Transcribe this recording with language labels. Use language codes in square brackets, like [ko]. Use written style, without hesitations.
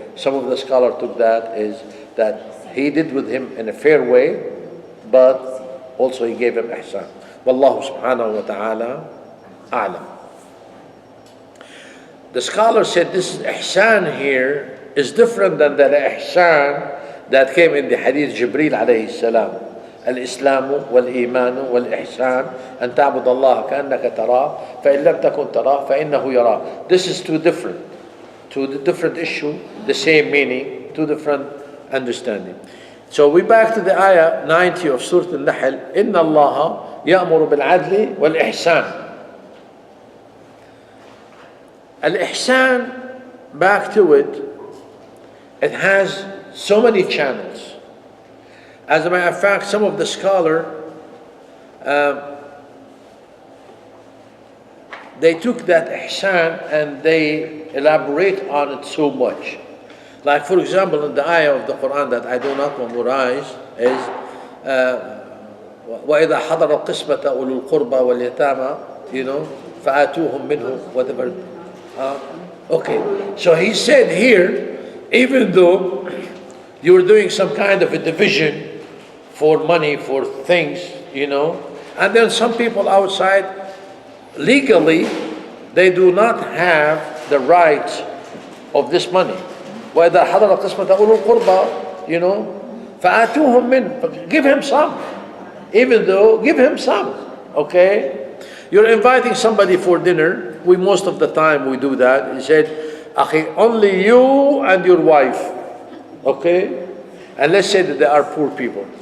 [en] Some of the scholars took that is that he did with him in a fair way, but also he gave him ihsan. Wallahu subhanahu wa ta'ala a'lam. The scholar said this ihsan here is different than the ihsan that came in the hadith Jibreel alayhi salam. [ar] الإسلام والإيمان والإحسان أن تعبد الله كأنك تراه فإن لم تكن تراه فإنه يراه. [en] This is two different issue, the same meaning, two different understanding. So we back to the ayah 90 of Surah Al-Nahl. [ar] إن الله يأمر بالعدل والإحسان. [en] Al-Ihsan, back to it, it has so many channels. As a matter of fact, some of the scholars, they took that ihsan and they elaborate on it so much. Like for example, in the ayah of the Quran that I do not memorize is [ar] وَإِذَا حَضَرَ الْقِسْمَةَ أُولُو الْقُرْبَى وَالْيَتَامَى, [en] you know, [ar] فَآتُوهُم مِّنْهُ [en] whatever. Okay, so he said here, even though you're doing some kind of a division for money, for things, you know, and then some people outside, legally, they do not have the rights of this money. [ar] وَإِذَا حَضَرَ قِسْمَةَ أُولُو الْقُرْبَى, [en] you know, [ar] فَآتُوهُم مِّنْهُ, [en] give him some. Even though, give him some, okay? You're inviting somebody for dinner. We most of the time we do that. He said, "Akhi, only you and your wife," okay? And let's say that they are poor people.